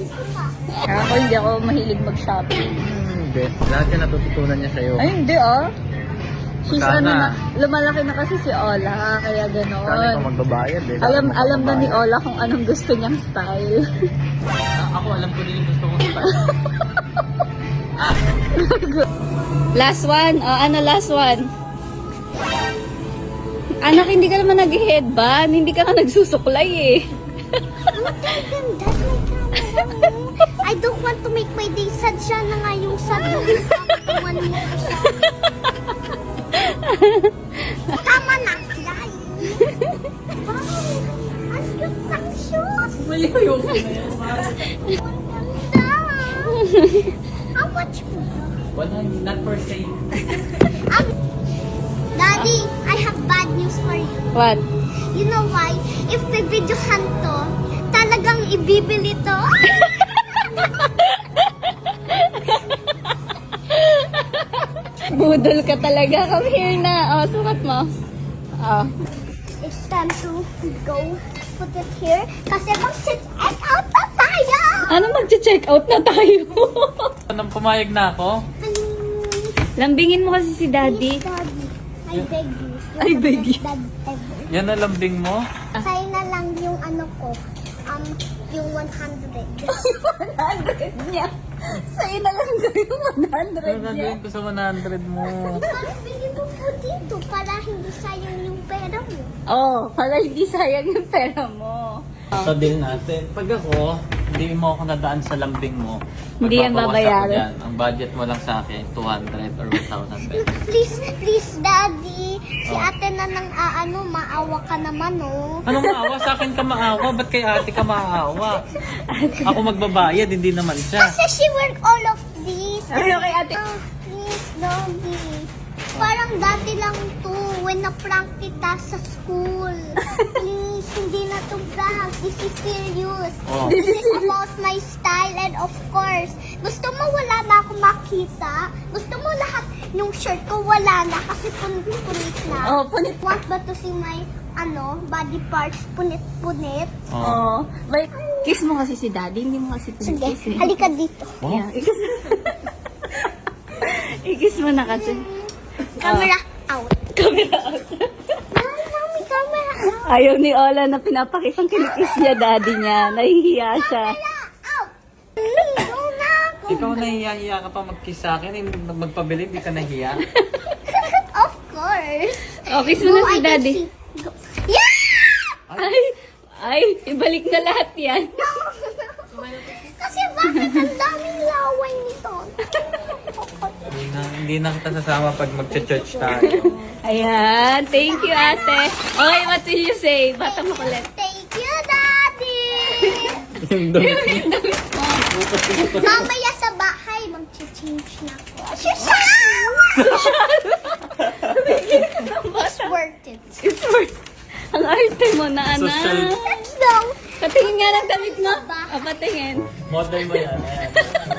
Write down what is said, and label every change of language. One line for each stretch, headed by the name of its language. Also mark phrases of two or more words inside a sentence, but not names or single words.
Filipino: Ako hindi ako mahilig mag-shopping. Hindi. Lahat yan natututunan niya sa'yo. Ay, hindi ah. She's Sana. ano na, lumalaki na kasi si Ola, kaya Sana ikaw ganoon. magbabayad eh. Alam na ni Ola kung anong gusto niyang style. Ako alam ko din yung gusto kong style.
English: Last one.
Filipino: Oh, ano
English: last one?
Filipino: Anak, hindi ka naman nag-headband. Hindi ka nga nagsusuklay eh.
English: I don't want to make my day sad.
Filipino: Siya na nga yung sad mo. Papakuan mo ko siya. Tama na, Clay. Wow, ang cute ng shoes. Mayayo ko na yan. Ang ganda.
English: How much po? Not per se. Daddy, I have bad news for you. What? You know why?
Filipino: If bibidyohan to, talagang ibibili to. Budol ka talaga.
English: Come here
Filipino: na. Oh, sukat mo. Oh.
English: It's time to go put it here.
Filipino: Kasi mag-check out na tayo. Ano mag-check out na tayo? Anong pumayag na ako? Lambingin mo kasi si Daddy.
English: Daddy, I beg you. I beg you. Dad ever.
Filipino: Yan na lambing mo? Sa'yo na lang yung ano ko. Yung 100. 100 niya. Sa'yo na lang yung 100 Ano niya. gagawin ko sa 100 mo? Parang bili mo po dito para hindi sayang yung pera mo. Oh, para hindi sayang yung pera mo. Sa deal natin. Pag ako, hindi mo ako nadaan sa lambing mo. Hindi yan magbabawas ako babayaran. dyan. Ang budget mo lang sa akin, 200 or 1,000 pesos.
English: Please, Daddy.
Filipino: Si ate na nang maawa ka naman, oh. Anong maawa? Sa akin ka maawa? Ba't kay ate ka maawa? Ako magbabayad, hindi naman siya.
English: Kasi she work all of this.
Filipino: Ay, okay, ate.
English: Oh, please, Daddy.
Filipino: Parang dati lang to when na-prank kita sa school.
English: Please,
Filipino: hindi na to
English: prank. This is serious. Oh. This is about my style and of course,
Filipino: gusto mo wala na ako makita? Gusto mo lahat yung shirt ko wala na kasi punit-punit na? Oh, punit.
English: Want ba to see my body parts punit-punit? Oh.
Filipino: Wait, kiss mo kasi si Daddy, hindi mo kasi Sige, pinikiss eh. halika dito. Yeah, i-kiss. I-kiss mo na kasi.
English: Camera out. Camera out. Mami, camera out.
Filipino: Ayaw ni Ola na pinapakitang kinikiss niya Daddy niya. Nahihiya siya. Out. Ligo na ako. Ikaw nahiya-hiya ka pa mag-kiss sa akin, hindi magpabili, hindi ka nahiya.
English: Of course.
Filipino: Oh, kiss mo na si
English: I can Daddy. see. Go. Yeah!
Filipino: Ay, ibalik na lahat yan. Kasi bakit ang daming laway nito? Hindi na kita sasama pag mag-church tayo. Ayan,
English: thank you ate. Okay, what did you say?
Filipino: Bata mo kulit.
English: Thank you, Daddy!
Filipino: Yung damit mo. Mamaya sa bahay, mag-change na ako.
English: It's worth it. It's worth.
Filipino: Ang arte mo na, anak.
English: Social. That's long.
Filipino: Patingin nga ng damit mo. Patingin. Model mo yan. Ayan.